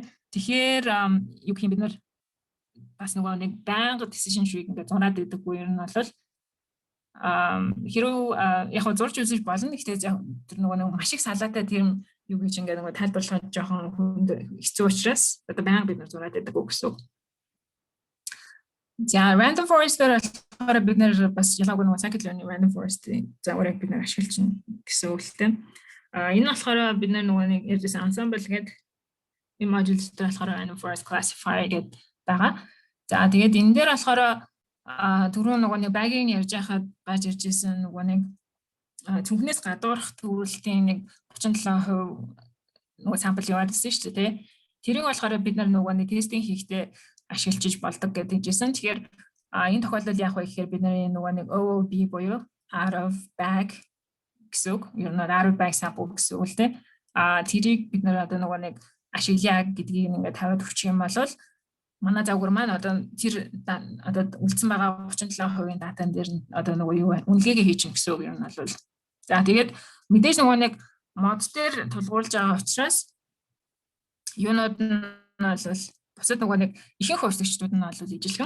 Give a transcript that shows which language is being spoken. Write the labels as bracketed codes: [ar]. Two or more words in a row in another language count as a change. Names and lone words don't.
[mn] Тэгэхээр юу гэх юм бид нар бас нөгөө нэг байнга [en] decision tree- [mn] г ингээд зураад өгдөггүй ер нь бол хэрүү яг зурж үзэж болно. Гэхдээ тэр нөгөө маш их салаатай тэр юу гэж ингээд нөгөө тайлбарлахад жоохон хүнд хэцүү учраас одоо байнга бид нар зураад байдаг гэсэн. За [en] random forest- [mn] ээр болохоор бид нэр бас ялгаагүй нөгөө [en] scikit-learn random forest- [mn] ийн загварыг бид нэр ашиглаж байна гэсэн үгтэй. Энэ болохоор бид нар нөгөө нэг ярьжсэн ensemble гэдэг энэ module дээр болохоор [en] random forest classifier [mn] гэдэг байгаа. За тэгээд энэ дээр болохоор түрүү нөгөө нэг багийн ярьж байхад гарч ирж ирсэн нөгөө нэг цүнхнээс гадуурх төвлөлтийн нэг 37% нөгөө sample яваадсэн шүү дээ тий. Тэрийг болохоор бид нар нөгөө нэг тестинг хийхдээ ашиглаж болдог гэдэг жисэн. Тэгэхээр энэ тохиолдолд яг вэ гэхээр бид нар нөгөө нэг OOB буюу [en] out of bag [mn] гэсэн үг. Ер нь [en] out of bag sample [mn] гэсэн үг л тий. Тэрийг бид нар одоо нөгөө нэг ашиглая гэдгийг ингээд тавиад өгчих юм бол манай загвар маань одоо тэр одоо үлдсэн байгаа 37% датан дээр одоо нөгөө юу үнэлгээгээ хийчих гэсэн үг юм бол. За тэгээд мэдээж нөгөө нэг мод дээр тулгуурлаж байгаа учраас юунууд нь бол бусад нөгөө нэг ихэнх хувьсгчдууд нь бол ижилхэн.